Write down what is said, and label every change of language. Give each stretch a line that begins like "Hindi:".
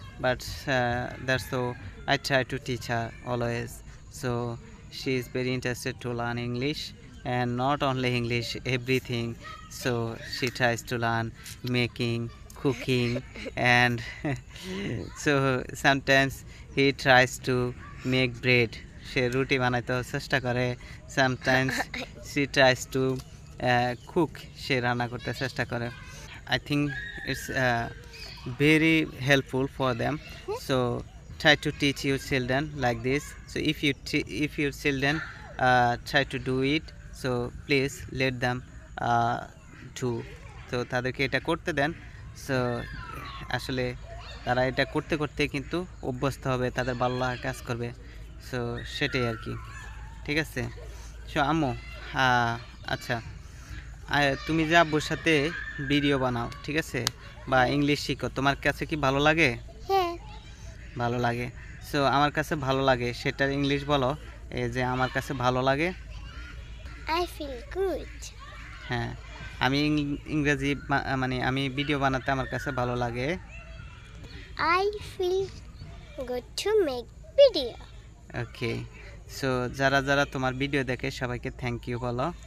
English: But that's so I try to teach her always. So she is very interested to learn English, and not only English, everything. So she tries to learn making, cooking, and so sometimes he tries to make bread.
Bangla: সে রুটি বানাইতে চেষ্টা করে।
English: sometimes she tries to cook,
Bangla: সে রান্না করতে চেষ্টা করে।
English: I think it's very helpful for them. So try to teach your children like this. So if your children try to do it, so please let them do.
Bangla: তো তাদেরকে এটা করতে দেন। So আসলে তারা এটা করতে করতে কিন্তু অভ্যস্ত হবে, তাদের ভালো লাগা কাজ করবে। সো সেটাই আর কি, ঠিক আছে। সো আম্মু, আচ্ছা, তুমি যে আব্বুর সাথে ভিডিও বানাও, ঠিক আছে, বা ইংলিশ শিখো, তোমার কাছে কি ভালো লাগে? হ্যাঁ, ভালো লাগে। সো আমার কাছে ভালো লাগে সেটার ইংলিশ বলো। এই যে আমার কাছে ভালো লাগে।
English: I feel good.
Bangla: হ্যাঁ, আমি ইংরেজি মানে আমি ভিডিও বানাতে আমার কাছে ভালো লাগে।
English: I feel good to make video. Okay.
Bangla: So যারা যারা তোমার ভিডিও দেখে সবাইকে
English: thank you
Bangla: বলো।